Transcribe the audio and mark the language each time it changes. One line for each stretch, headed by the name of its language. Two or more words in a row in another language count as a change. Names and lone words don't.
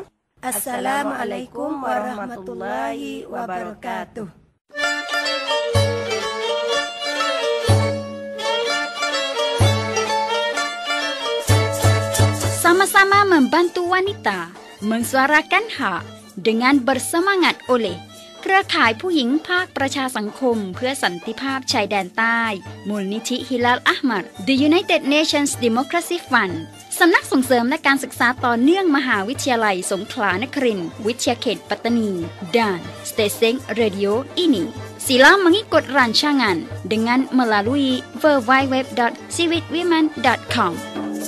Arabic: السلام عليكم ورحمة الله وبركاته.
Malay: Sama-sama membantu wanita mensuarakan hak dengan bersemangat oleh เครือข่ายผู้หญิงภาคประชาสัง
Thai: คมเพื่อสันติภาพชายแดนใต้มูลนิธิฮิลาลอะห์มัด The United Nations Democracy Fund สำนักส่งเสริมและการศึกษาต่อเนื่องมหาวิทยาลัยสงขลานครินทร์วิทยาเขตปัตตานี
Malay: dan Stesen Radio ini sila mengikut rancangan dengan melalui
Thai: www.ciwitwomen.com